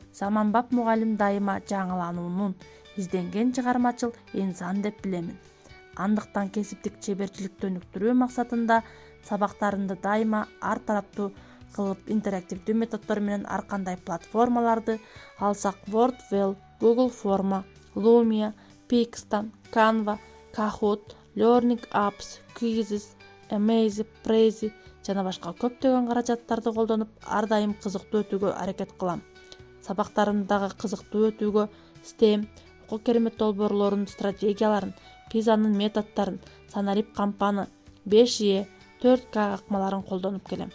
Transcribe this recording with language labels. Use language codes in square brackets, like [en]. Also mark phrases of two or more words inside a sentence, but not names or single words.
[ky] Заманбап мугалим дайыма жаңылануунун, изденген чыгармачыл инсан деп билемин. Андыктан кесиптик чеберчиликти өнүктүрүү максатында сабактарымды дайыма ар тараптуу кылып интерактивдүү методдор менен ар кандай платформаларды, алсак WordWell, Google Forma, Lumia, Pixstan, Canva, Kahoot, Learning Apps, Quizzes, Amaze, Prezi жана башка көптөгөн каражаттарды колдонуп, ар дайым кызыктуу өтүүгө аракет кылам. Сабактарымды дагы кызыктуу өтүүгө STEM, окуу керемет долбоорлорунун стратегияларын, PISAнын методдорун, санарип кампаны, 5E, 4K акмаларын колдонуп келем.